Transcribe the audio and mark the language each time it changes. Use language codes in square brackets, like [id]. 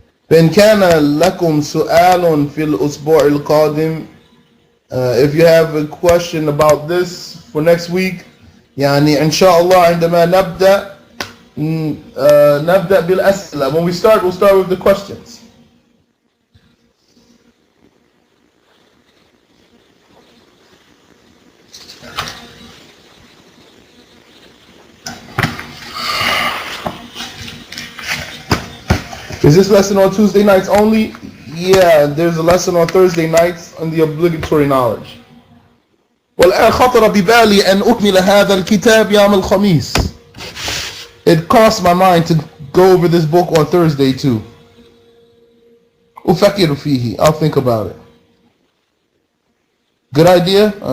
[ar] فإن كان لكم سؤال في الأسبوع القادم, [en] if you have a question about this for next week, [ar] يعني إن شاء الله عندما نبدأ بالأسئلة. [en] When we start, we'll start with the questions. Is this lesson on Tuesday nights only? Yeah, there's a lesson on Thursday nights on the obligatory knowledge. [ar] والآن خطر ببالي أن أكمل هذا الكتاب يوم الخميس. [en] It crossed my mind to go over this book on Thursday too. [ar] أفكر فيه. [en] I'll think about it. Good idea?